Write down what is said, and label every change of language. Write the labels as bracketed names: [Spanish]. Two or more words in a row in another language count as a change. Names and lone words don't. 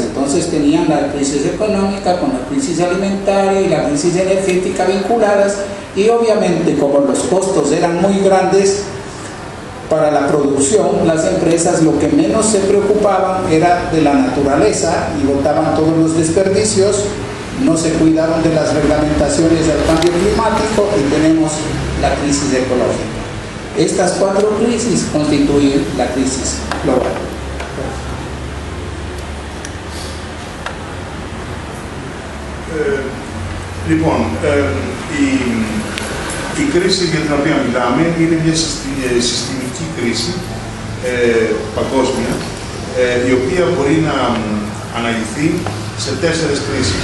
[Spanish] Entonces tenían la crisis económica con la crisis alimentaria y la crisis energética vinculadas, y obviamente como los costos eran muy grandes para la producción, las empresas lo que menos se preocupaban era de la naturaleza y botaban todos los desperdicios, no se cuidaron de las reglamentaciones del cambio climático y tenemos la crisis ecológica. Estas 4 crisis constituyen la crisis global. [Greek] Λοιπόν, η κρίση για την οποία μιλάμε είναι μια συστημική κρίση παγκόσμια, η οποία μπορεί να αναλυθεί σε 4 κρίσεις.